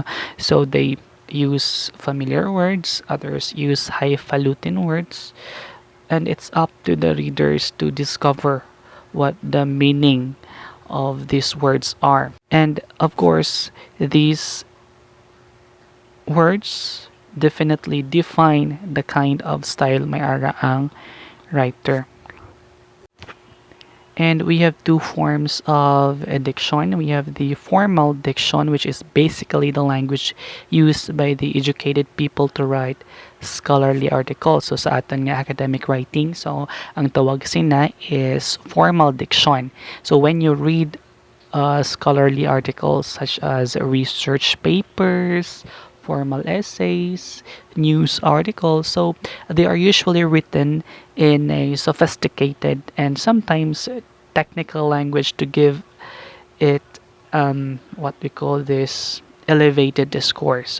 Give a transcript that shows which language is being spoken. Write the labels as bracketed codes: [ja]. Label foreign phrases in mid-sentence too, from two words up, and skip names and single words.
[en] So they use familiar words, others use highfalutin words, and it's up to the readers to discover what the meaning of these words are. And of course, these words definitely define the kind of style [hil] may ara ang [en] writer. And we have two forms of diction. We have the formal diction, which is basically the language used by the educated people to write scholarly articles. [hil] So sa aton nga [en] academic writing, [hil] so ang tawag sina is [en] formal diction. So when you read scholarly articles such as research papers, formal essays, news articles. So they are usually written in a sophisticated and sometimes technical language to give it what we call this elevated discourse.